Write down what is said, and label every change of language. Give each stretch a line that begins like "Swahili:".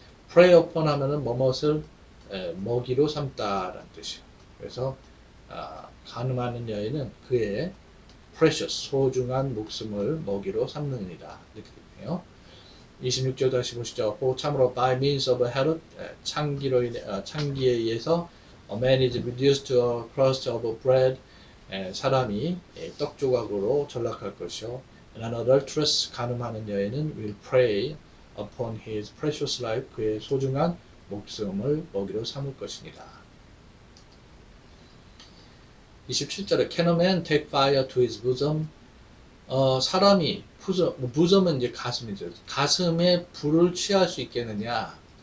Korean: prey upon 하면은 뭐뭇을 먹이로 삼다라는 뜻이에요. 그래서 가늠하는 여인은 그의 precious 소중한 목숨을 먹이로 삼느니라 이렇게 되네요. 26절 다시 보시죠. 참으로
English: by means of a herod
Korean: 창기에 의해서
English: a man is reduced to a crust of bread
Korean: 사람이 떡 조각으로 전락할 것이요.
English: And an adulteress
Korean: 가늠하는 여인은
English: will prey upon his precious life
Korean: 그의 소중한 목숨을 먹이로 삼을 것이니라.
English: 27절에 Can a man take fire to his bosom?
Korean: 사람이 bodom은 이제 가슴이죠. 가슴에 불을 취할 수 있겠느냐?